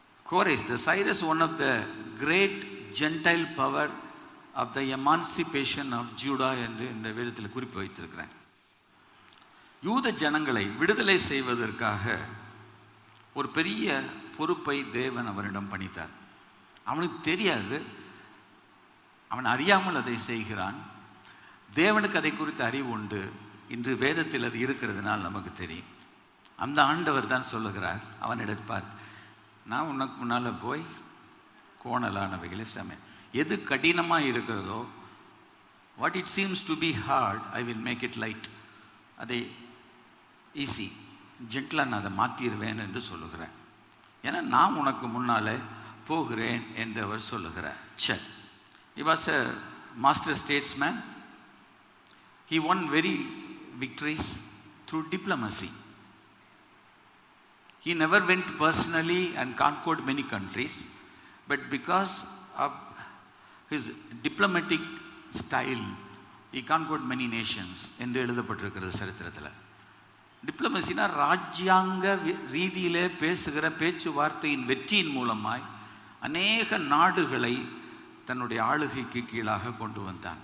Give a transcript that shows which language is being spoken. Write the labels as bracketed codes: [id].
[en] Kores, the Cyrus, one of the great Gentile power of the emancipation of Judah [ta] என்று இந்த வேதத்தில் குறிப்பு வைத்திருக்கிறேன். யூத ஜனங்களை விடுதலை செய்வதற்காக ஒரு பெரிய பொறுப்பை தேவன் அவரிடம் பணித்தார். அவனுக்கு தெரியாது, அவன் அறியாமல் அதை செய்கிறான். தேவனுக்கு அதை குறித்த அறிவு உண்டு. இன்று வேதத்தில் அது இருக்கிறதுனால் நமக்கு தெரியும். அந்த ஆண்டவர் தான் சொல்லுகிறார் அவனிடம் பார்த்து, நான் உனக்கு முன்னால் போய் கோணலானவைகளை சமையல், எது கடினமாக இருக்கிறதோ, [en] what it seems to be hard I will make it light, [ta] அதை ஈஸி ஜென்டிலாக நான் அதை மாற்றிடுவேன் என்று சொல்லுகிறேன். ஏன்னா நான் உனக்கு முன்னால் போகிறேன் என்று அவர் சொல்லுகிறார். [en] சரி, he was a master statesman. He won very victories through diplomacy. He never went personally and conquered many countries, but because of his diplomatic style, he conquered many nations [ta] என்று எழுதப்பட்டிருக்கிறது சரித்திரத்தில். டிப்ளமசினா ராஜ்யாங்க ரீதியிலே பேசுகிற பேச்சுவார்த்தையின் வெற்றியின் மூலமாய் அநேக நாடுகளை தன்னுடைய ஆளுகைக்கு கீழாக கொண்டு வந்தான்.